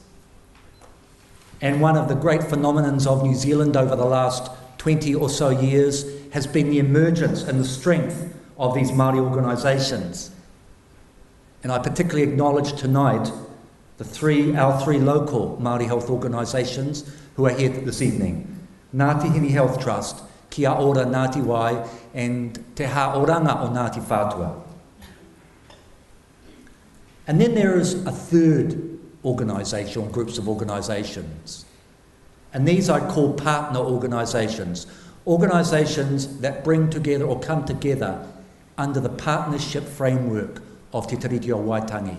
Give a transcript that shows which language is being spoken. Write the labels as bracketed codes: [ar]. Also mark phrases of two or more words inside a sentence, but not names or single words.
[en] And one of the great phenomenons of New Zealand over the last 20 or so years has been the emergence and the strength of these Māori organisations. And I particularly acknowledge tonight our three local Māori health organisations who are here this evening. Ngāti Hini Health Trust, Kia Ora Ngāti Wai, and Te Haoranga o Ngāti Whātua. And then there is a third organisation, or groups of organisations. And these I call partner organisations. Organisations that bring together or come together under the partnership framework of Te Tiriti o Waitangi.